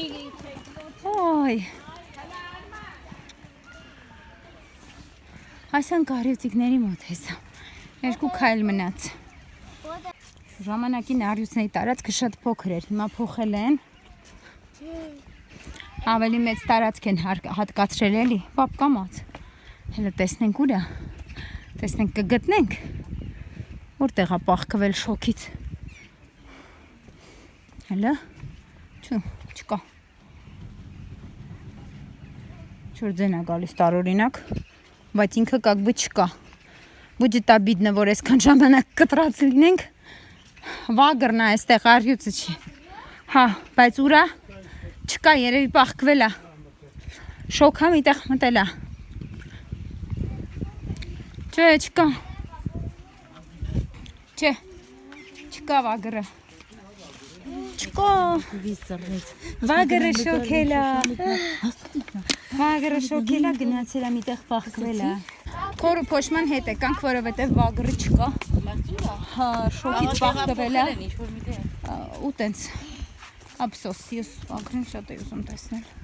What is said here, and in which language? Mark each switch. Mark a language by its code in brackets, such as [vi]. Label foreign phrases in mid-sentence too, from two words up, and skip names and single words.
[hy] Ոյ։ Հասանք արյուծիկների մոտ հեսա։ Երկու քայլ մնաց։ Ժամանակին արյուծների տարածքը շատ փոքր էր, հիմա փոխել են։ Ավելի մեծ տարածք են հատկացրել էլի, պապ կամաց։ Հələ տեսնենք ուր է։ Տեսնենք կգտնենք։ Որտեղ է պահկվել շոքից։ Հələ։ Չկա։ Չոր ձեն է գալիս տարօրինակ, բայց ինքը [ru] как бы [hy] չկա։ [ru] Будет обидно, [hy] որ այսքան ժամանակ կտրած լինենք։ Վագրն է այստեղ արյուծը չի։ Հա, բայց ուրա չկա, երևի պահկվել է։ Շոքա միտեղ մտել է։ Չէ, չկա։ Չէ, չկա վագրը։ Չկա։ Վագրը շոքել է։ Վագրը շոքել է, գնացել է միտեղ պահկվել է։ Քորը փոշման հետ եկանք, որովհետև վագրը չկա։ Հա, շոքից պահկվել է։ Ու տենց ափսոս, ես վագրին շատ էի ուզում տեսնել։